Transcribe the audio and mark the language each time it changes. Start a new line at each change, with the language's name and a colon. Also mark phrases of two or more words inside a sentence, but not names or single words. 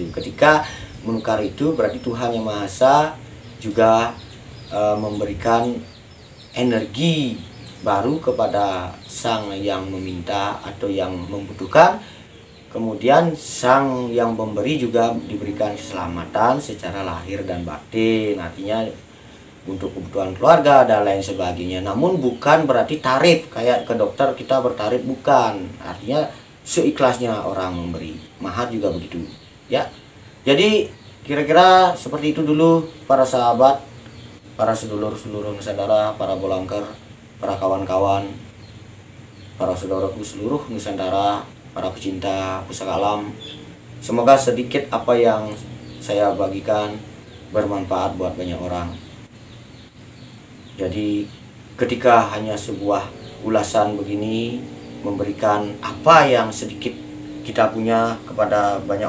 Indonesian: Ketika menukar itu berarti Tuhan Yang Maha Esa juga memberikan energi baru kepada sang yang meminta atau yang membutuhkan, Kemudian sang yang pemberi juga diberikan keselamatan secara lahir dan batin, artinya untuk kebutuhan keluarga dan lain sebagainya. Namun bukan berarti tarif kayak ke dokter kita bertarif, bukan. Artinya seikhlasnya orang memberi. Mahat juga begitu, ya. Jadi kira-kira seperti itu dulu para sahabat, para sedulur-sedulur Nusantara, para bolangker, para kawan-kawan, para saudaraku seluruh Nusantara, para pecinta pusaka alam. Semoga sedikit apa yang saya bagikan bermanfaat buat banyak orang. Jadi ketika hanya sebuah ulasan begini memberikan apa yang sedikit kita punya kepada banyak